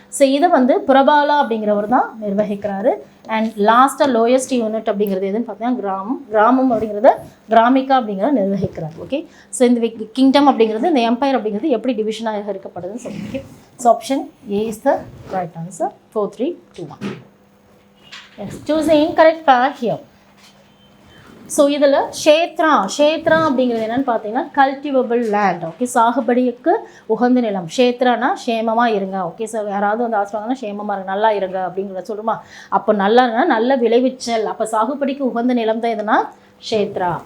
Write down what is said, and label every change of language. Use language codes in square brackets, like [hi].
[ta] So இதை வந்து புரபாலா அப்படிங்கிறவர் தான் நிர்வகிக்கிறாரு. அண்ட் லாஸ்ட்டாக லோயஸ்ட் யூனிட் அப்படிங்கிறது எதுன்னு பார்த்தீங்கன்னா கிராமம் அப்படிங்கிறத கிராமிகா அப்படிங்கிறத நிர்வகிக்கிறார். ஓகே, ஸோ இந்த கிங்டம் அப்படிங்கிறது இந்த எம்பையர் அப்படிங்கிறது எப்படி டிவிஷனாக இருக்கப்படுதுன்னு சொல்லுங்க. [en] Okay, so option A is the right answer. 4, 3, 2, 1. Yes, choose the incorrect pair here. [ta] So இதில் க்ஷேத்ரா அப்படிங்கிறது என்னென்னு பார்த்தீங்கன்னா கல்டிவபிள் லேண்ட். ஓகே, சாகுபடிக்கு உகந்த நிலம். க்ஷேத்ரானா க்ஷேமமாக இருங்க. ஓகே, ஸோ யாராவது வந்து ஆசைவாங்கன்னா க்ஷேமமாக இருங்க, நல்லா இருங்க அப்படிங்கிறத சொல்லுமா. அப்போ நல்லானா நல்ல விளைவிச்சல், அப்போ சாகுபடிக்கு உகந்த நிலம் தான் எதுனா க்ஷேத்ரா.